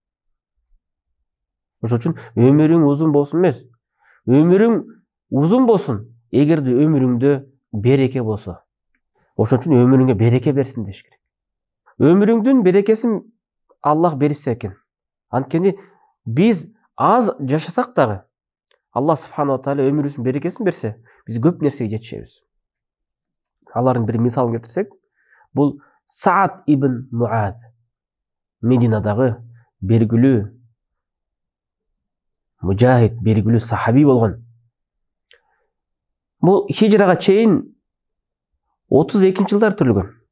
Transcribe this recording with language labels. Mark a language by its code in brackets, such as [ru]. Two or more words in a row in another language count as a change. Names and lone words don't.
[ky] Ошон үчүн өмүрүң узун болсун эмес, өмүрүң узун болсун, эгерде өмүрүңдө береке болсо. Ошон үчүн өмүрүңө береке берсин деш керек. Өмүрүңдүн берекесин Аллах берсе экен. Анткени биз аз жашасак дагы, Аллах [ar] سبحانه وتعالى [ky] өмүрүбүздүн берекесин берсе, биз көп нерсеге жетишебиз. Алардын бир мисалын келтирсек, бул Саад ибн Муаз, Мединадагы белгилүү мужахид, белгилүү сахаби болгон. Бул хижрага чейин 32-жылдар төрөлгөн.